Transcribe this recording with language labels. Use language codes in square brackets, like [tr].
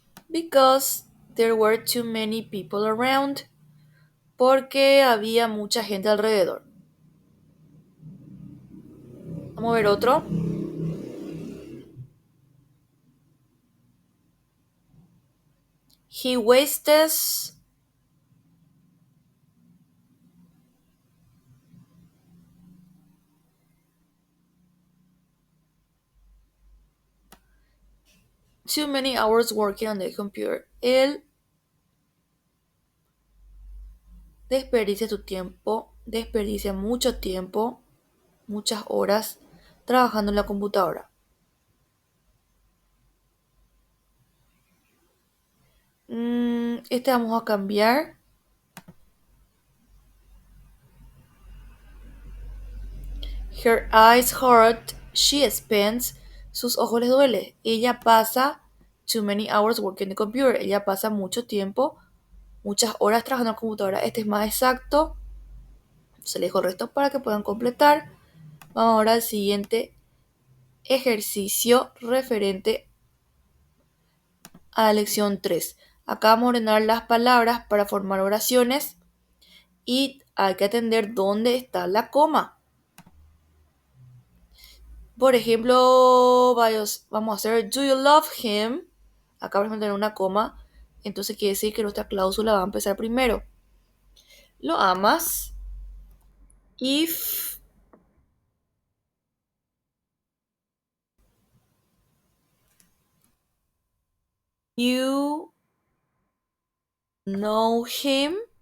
[en] Because there were too many people around. [es] Porque había mucha gente alrededor. Vamos a ver otro. [en] He wasted too many hours working on the computer. [es] Él desperdicia tu tiempo, desperdicia mucho tiempo, muchas horas trabajando en la computadora. Este vamos a cambiar. [en] Her eyes hurt. She spends. [es] Sus ojos les duele. Ella pasa [en] too many hours working the computer. [es] Ella pasa mucho tiempo, muchas horas trabajando en la computadora. Este es más exacto. Se le dejo el resto para que puedan completar. Vamos ahora al siguiente ejercicio referente a la lección 3. Acá vamos a ordenar las palabras para formar oraciones y hay que atender dónde está la coma. Por ejemplo, vamos a hacer [en] Do you love him? [es] Acá vamos a tener una coma, entonces quiere decir que nuestra cláusula va a empezar primero. ¿Lo amas? [en] If you know him,